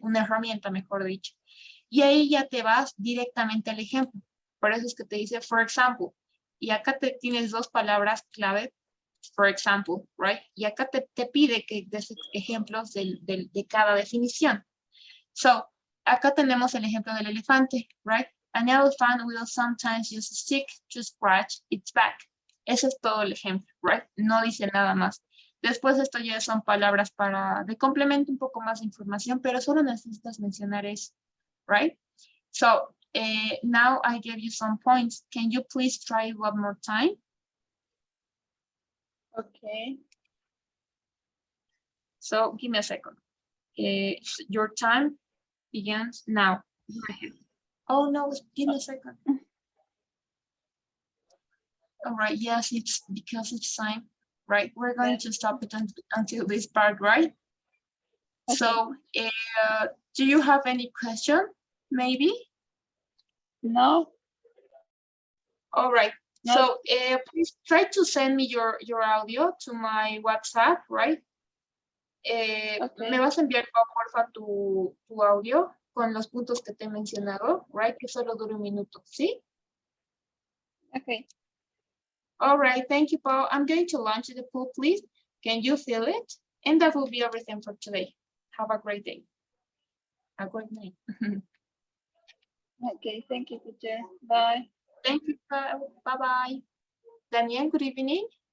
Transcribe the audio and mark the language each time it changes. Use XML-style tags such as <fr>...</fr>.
<es>Una herramienta, mejor dicho. Y ahí ya te vas directamente al ejemplo. Por eso es que te dice,</es> <en>for example.</en> <es>Y acá te tienes dos palabras clave, for example, right? Y acá te pide que des ejemplos de cada definición. So, acá tenemos el ejemplo del elefante, right?</es> <en>An elephant will sometimes use a stick to scratch its back.</en> <es>Ese es todo el ejemplo, right? No dice nada más. Después esto ya son palabras de complemento un poco más de información, pero solo necesitas mencionar eso, right?</es> <en>So, now I gave you some points. Can you please try it one more time? Okay. So, give me a second. Your time begins now. Oh no, give me a second. All right, yes, it's because it's time, right? We're going to stop it until this part, right? Okay. So, do you have any question, maybe? No. All right. No. So, please try to send me your audio to my WhatsApp, right? Okay.</en> <es>Me vas a enviar, porfa, tu audio con los puntos que te he mencionado, right? Que solo dure un minuto, ¿sí?</es> <en>Okay. All right, thank you, Paul. I'm going to launch the pool, please. Can you feel it? And that will be everything for today. Have a great day. A great night. Okay, thank you, teacher. Bye. Thank you, Paul. Bye-bye. Daniel, good evening.</en>